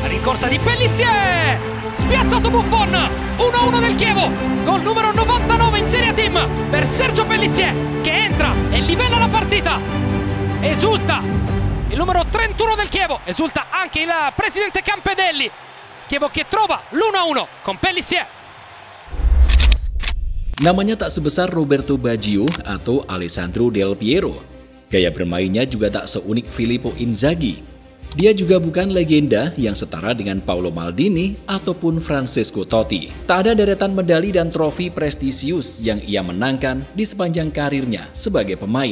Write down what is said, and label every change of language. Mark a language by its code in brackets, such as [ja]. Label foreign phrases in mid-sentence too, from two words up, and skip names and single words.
[it] corsa di Pellissier, spiazzato Buffon, 1-1 del Chievo, gol numero 99 in Serie A Team per Sergio Pellissier, che entra e livella la partita. Esulta il numero 31 del Chievo, esulta anche il presidente Campedelli. Chievo che trova l'1-1 con Pellissier. [id] Namanya tak sebesar Roberto Baggio atau Alessandro Del Piero. Gaya bermainnya juga tak seunik Filippo Inzaghi. Dia juga bukan legenda yang setara dengan Paolo Maldini ataupun Francesco Totti. Tak ada deretan medali dan trofi prestisius yang ia menangkan di sepanjang karirnya sebagai pemain.